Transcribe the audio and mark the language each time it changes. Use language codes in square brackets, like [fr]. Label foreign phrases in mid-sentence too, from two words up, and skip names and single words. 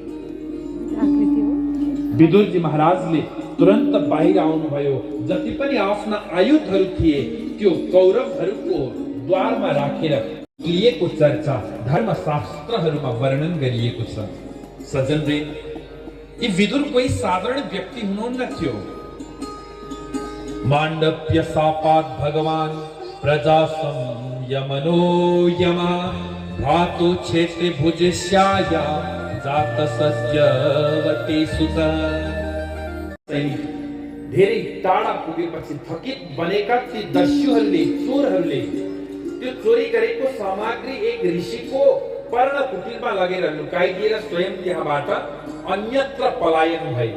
[ne] विदुरजी महाराजले तुरन्त बाहिर आउनुभयो। जति पनि आफ्ना आयुधहरू थिए त्यो कौरवहरूको द्वारमा राखेर लिएको चर्चा धर्मशास्त्रहरूमा वर्णन गरिएको छ। सज्जनले, यी विदुर कोही साधारण व्यक्ति हुनुहुन्न थियो। [sa] माण्डव्य शापात् भगवान् प्रजा संयमनो यमा धातु क्षेत्रे भुजस्याया जात सत्यवती सुत। [ne] धेरै टाढा पुगेपछि थकित बनेका ती दस्युहरूले, चोरहरूले त्यो चोरी गरेको सामग्री एक ऋषिको पर्ण कुटीरमा लगेर लुकाइदिएर स्वयं त्यहाँबाट अन्यत्र पलायन भए।